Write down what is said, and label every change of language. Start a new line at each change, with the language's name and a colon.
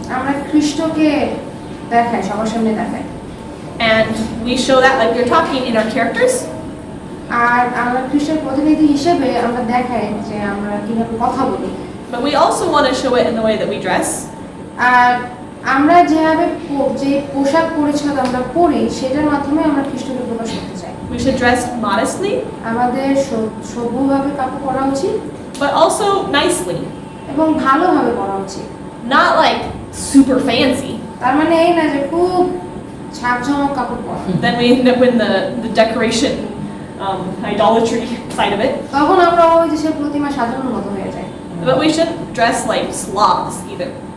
Bangla: আমরা খ্রিস্টকে দেখাই, সবার সামনে দেখাই,
English: And we show that, like we were talking, in our characters,
Bangla: আর আমরা খ্রিস্টের প্রতিনিধি হিসেবে আমরা দেখাই যে আমরা কিভাবে কথা বলি,
English: but we also want to show it in the way that we dress.
Bangla: আর আমরা যেভাবে যে পোশাক পরিচ্ছদ আমরা পরি সেটার মাধ্যমে আমরা খ্রিস্টকে প্রকাশ করতে চাই।
English: We should dress modestly,
Bangla: আমাদের সভ্যভাবে কাপড় পরা উচিত
English: but also nicely.
Bangla: এবং ভালোভাবে পরা উচিত।
English: Not like super fancy.
Bangla: তার মানে এই না যে খুব ঝাঁকঝমক কাপড় পরা,
English: Then we end up in the decoration, idolatry side of it.
Bangla: তখন আমরা ওই যে সে প্রতিমা সাজানোর মতো হয়ে যায়।
English: But we shouldn't dress like slobs either.